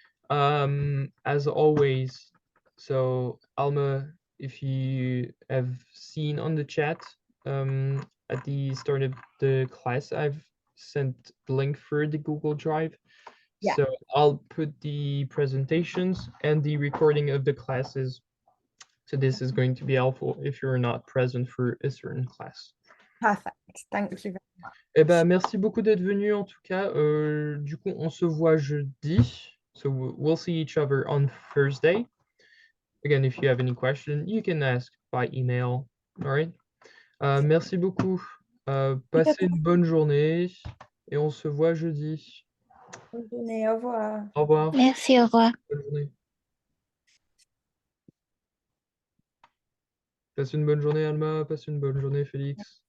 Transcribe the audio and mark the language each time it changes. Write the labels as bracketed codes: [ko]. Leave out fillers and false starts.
[en] As always, so Alma, if you have seen on the chat at the start of the class, I've sent the link for the Google Drive. Yeah. So I'll put the presentations and the recording of the classes. So this is going to be helpful if you're not present for a certain class. Perfect. Thank you very much. [fr] Eh ben, merci beaucoup d'être venu en tout cas. Du coup, on se voit jeudi. [en] So we'll see each other on Thursday. Again, if you have any question, you can ask by email. All right. [fr] Merci beaucoup. Passez une bonne journée et on se voit jeudi. Bonne journée. Au revoir. Au revoir. Merci, au revoir. Bonne journée. Passe une bonne journée, Alma. Passe une bonne journée, Félix.